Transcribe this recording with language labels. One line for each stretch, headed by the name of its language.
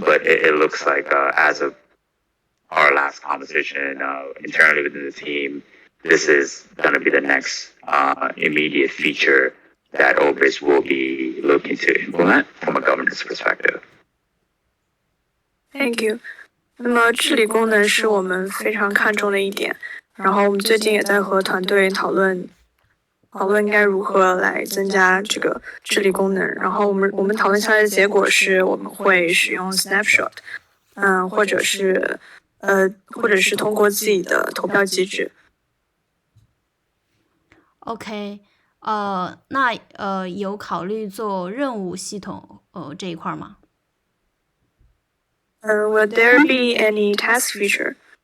English: But it looks like as of our last conversation internally within the team, this is going to be the next immediate feature that Orbis will be looking to implement from a governance perspective. Thank you.
Chinese: 那么治理功能是我们非常看重的一点，然后我们最近也在和团队讨论应该如何来增加这个治理功能。然后我们讨论下来的结果是，我们会使用 Snapshot，或者是通过自己的投票机制。 OK， 那有考虑做任务系统这一块吗
English: ？Would there be any task feature?